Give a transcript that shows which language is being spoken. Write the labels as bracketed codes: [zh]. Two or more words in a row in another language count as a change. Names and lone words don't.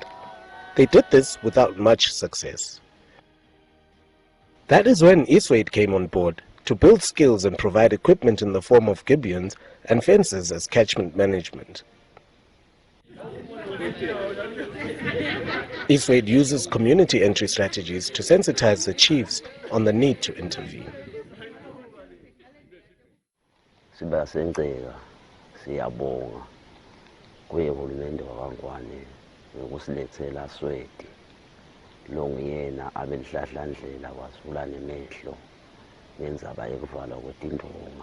[en] They did this without much success. That is when Eswade came on board to build skills and provide equipment in the form of gibbons and fences as catchment management. Eswade uses community entry strategies to sensitize the chiefs on the need to intervene. [ss] Siyabonga kuye uhulumende wakwaNgwane ngokusilethela Swade lo nguyena abelihlahlandlela wasivula nemehlo ngendzaba yekuvalwa kwetindonga.